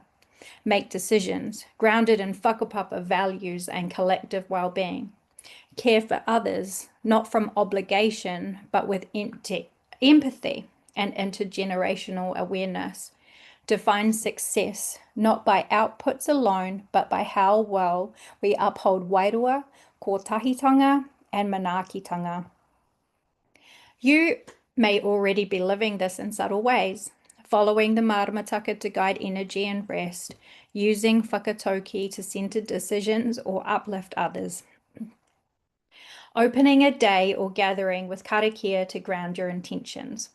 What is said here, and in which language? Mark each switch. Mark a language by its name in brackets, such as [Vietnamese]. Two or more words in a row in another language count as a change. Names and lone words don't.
[English] Make decisions grounded in whakapapa values and collective well-being. Care for others, not from obligation, but with empathy and intergenerational awareness. Define success, not by outputs alone, but by how well we uphold wairua, kotahitanga, and manaakitanga. You may already be living this in subtle ways, following the maramataka to guide energy and rest, using whakatauki to center decisions or uplift others. Opening a day or gathering with karakia to ground your intentions.